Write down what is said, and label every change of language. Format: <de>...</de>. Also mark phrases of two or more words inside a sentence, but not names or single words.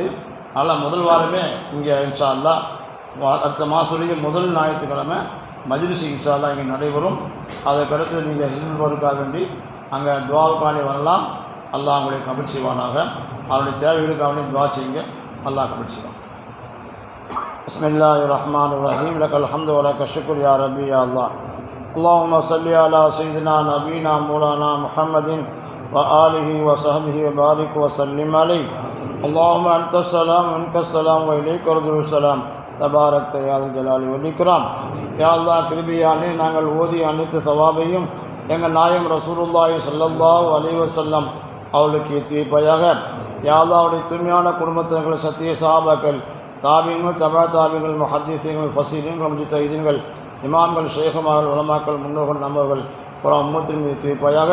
<ta>அதனால் முதல் வாரமே இங்கே</ta> <ar>إن شاء الله</ar> <ta>அடுத்த மாதத்துடைய முதல் ஞாயிற்றுக்கிழமை மஜ்லிஸ்</ta> <ar>إن شاء الله</ar> <ta>இங்கே நடைபெறும். அதற்கடுத்து நீங்கள் ஹிஸ்புல் பாருக்காக வேண்டி அங்கே துவாவுக்காண்டி வரலாம். அல்லாஹ் உங்களை கபூல் செய்வானாக. அவருடைய தேவைகளுக்காக வேண்டி துவா செய்யுங்க. அல்லாஹ் கபூல் செய்வான்.</ta> <ar>بسم الله الرحمن الرحيم. لك الحمد ولك الشكر يا ربي يا الله. اللهم صل على سيدنا نبينا مولانا محمد وآله وصحبه وبارك وسلم عليه. اللهم أنت السلام ومنك السلام وإليك يرد السلام تبارك يا ذا الجلال والإكرام.</ar> <ta>யா அல்லாஹ் கிருபையானே, நாங்கள் ஓதிய அனைத்து சவாபையும் எங்கள் நாயகம்</ta> <ar>رسول الله صلى الله عليه وسلم</ar> <ta>அவர்களுக்கு ஏற்றி வைப்பாயாக. யா அல்லாஹ் அவருடைய தூய்மையான குடும்பத்தினர்கள், சத்திய சஹாபாக்கள், தாபீன்கள், தபா தாபீன்கள், முஹத்திஸீன்கள், ஃபஸீரீன்கள், முஜ்தஹிதீன்கள், இமாம்கள், ஷேகுமார்கள், உலமாக்கள், முன்னோர்கள், நம்மவர்கள் புறம் உம்மத்தின் மீது வைப்பாயாக.</ta>